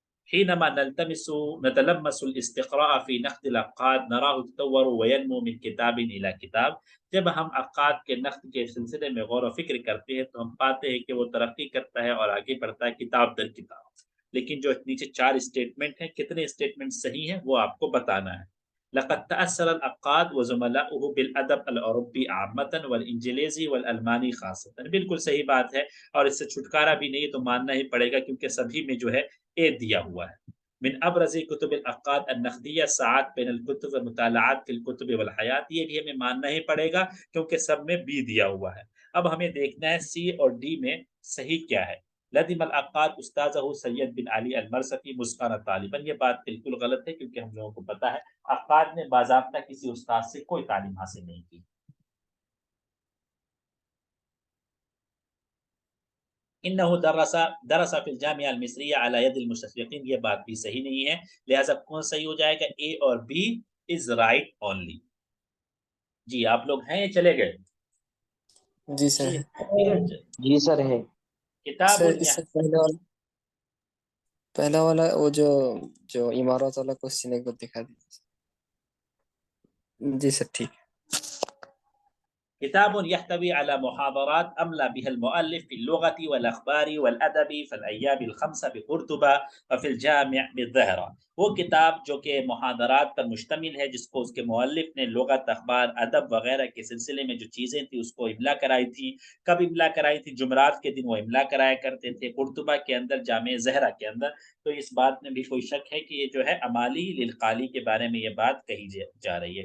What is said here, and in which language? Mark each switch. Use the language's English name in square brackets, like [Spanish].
[Arabic] حينما نتلمس الاستقراء في نقد العقاد نراه يتطور وينمو من كتاب الى کتاب، [Urdu] جب ہم عقاد کے نقد کے سلسلے میں غور و فکر کرتے ہیں تو ہم پاتے ہیں کہ وہ ترقی کرتا ہے اور آگے بڑھتا ہے کتاب در کتاب۔ لیکن جو نیچے 4 اسٹیٹمنٹ ہیں، کتنے اسٹیٹمنٹ صحیح ہیں وہ آپ کو بتانا ہے۔ [Arabic] لقد تأثر العقاد وزملاؤه بالادب العربی عامة والانجلیزی والالمانی خاصة. [Urdu] بالکل صحیح بات ہے، اور اس سے چھٹکارا بھی نہیں تو ماننا ہی پڑے گا، کیونکہ سبھی میں جو ہے اے دیا ہوا ہے. [Arabic] من ابرز کتب العقاد النقدیہ ساعات بین الکتب ومطالعات فی الکتب والحیات، [Urdu] یہ بھی ہمیں ماننا ہی پڑے گا کیونکہ سب میں بی دیا ہوا ہے. اب ہمیں دیکھنا ہے سی اور ڈی میں صحیح کیا ہے. [Arabic] لدم العقاد استاذہ سید بن علی المرثفی مسکانہ طالباً، [Urdu] یہ بات بالکل غلط ہے کیونکہ ہم لوگوں کو پتا ہے عقاد نے باضابطہ کسی استاد سے کوئی تعلیم حاصل نہیں کی. [Arabic] انه درس فی الجامعہ المصریہ علی ید المشرقین، [Urdu] یہ بات بھی صحیح نہیں ہے، لہذا کون صحیح ہو جائے گا؟ اے اور بی [English] Is right only. [Urdu] جی آپ لوگ ہیں یا چلے گئے؟ جی سر. جی سر ہے. کتاب سر اس سے پہلا والا وہ جو عمارت والا کوشچن ایک بار دکھا دیجیے. جی سر ٹھیک ہے. [Arabic] كتاب يحتوي على محاضرات أملى بها المؤلف في اللغة والأخبار والأدب في الأيام الخمسة بقرطبة وفي الجامع بالظهرة. [Urdu] وہ کتاب جو کہ محاضرات پر مشتمل ہے، جس کو اس کے مؤلف نے لغت، اخبار، ادب وغیرہ کے سلسلے میں جو چیزیں تھی اس کو املا کرائی تھی. کب املا کرائی تھی؟ جمعرات کے دن وہ املا کرایا کرتے تھے قرطبہ کے اندر، جامع زہرہ کے اندر. تو اس بات میں بھی کوئی شک ہے کہ یہ جو ہے امالی للقالی کے بارے میں یہ بات کہی جا رہی ہے.